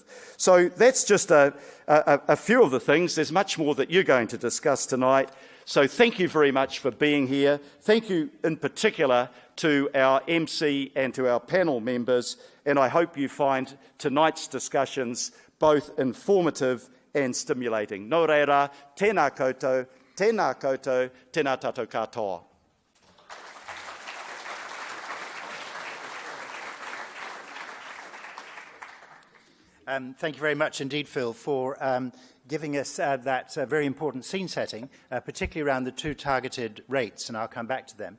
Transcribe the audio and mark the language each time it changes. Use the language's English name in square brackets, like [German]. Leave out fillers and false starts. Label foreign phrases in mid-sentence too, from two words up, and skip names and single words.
[English] So that's just a few of the things. There's much more that you're going to discuss tonight. So thank you very much for being here. Thank you in particular to our MC and to our panel members, and I hope you find tonight's discussions both informative and stimulating. [Māori] Nō reira, tēnā koutou, tēnā koutou, tēnā tātou katoa. [English] Thank you very much indeed, Phil, for giving us that very important scene setting, particularly around the 2 targeted rates, and I'll come back to them.